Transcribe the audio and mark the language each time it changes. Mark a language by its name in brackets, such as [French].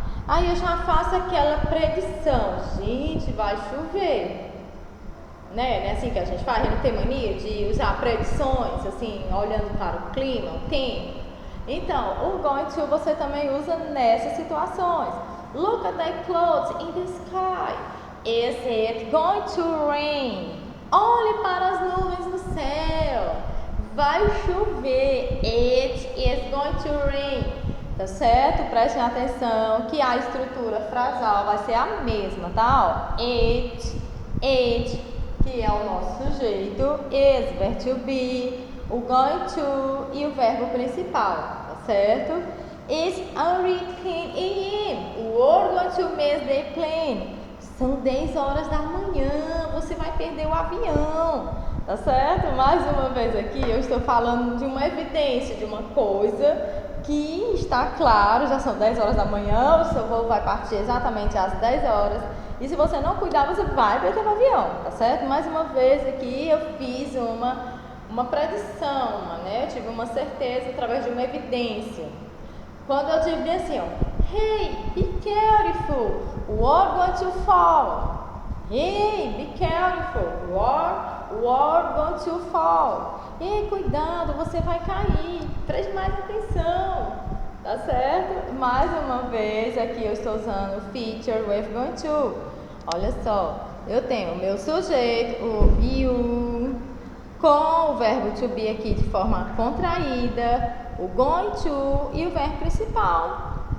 [Portuguese] Aí eu já faço aquela predição, gente, vai chover. Né? Não é assim que a gente faz? A gente tem mania de usar predições, assim, olhando para o clima, o tempo. Então, o going to você também usa nessas situações. [English] Look at the clouds in the sky. Is it going to rain? [Portuguese] Olhe para as nuvens no céu. Vai chover. [English] It is going to rain. [Portuguese] Tá certo? Prestem atenção que a estrutura frasal vai ser a mesma, tá? Ó, it, que é o nosso sujeito, is, verbo to be, o going to e o verbo principal, tá certo? [English] It's already 10 a.m. We're going to miss the plane. [Portuguese] São 10 horas da manhã, você vai perder o avião, tá certo? Mais uma vez aqui eu estou falando de uma evidência, de uma coisa que está claro, já são 10 horas da manhã, o seu voo vai partir exatamente às 10 horas. E se você não cuidar, você vai perder o avião, tá certo? Mais uma vez aqui eu fiz uma predição, né? Eu tive uma certeza através de uma evidência. Quando eu digo bem assim, ó, [English] hey, be careful, we're going to fall. Hey, be careful, we're going to fall. [Portuguese] Ei, cuidado, você vai cair, preste mais atenção, tá certo? Mais uma vez aqui eu estou usando o [English] feature with going to. [Portuguese] Olha só, eu tenho o meu sujeito, o you, com o verbo to be aqui de forma contraída, o going to e o verbo principal.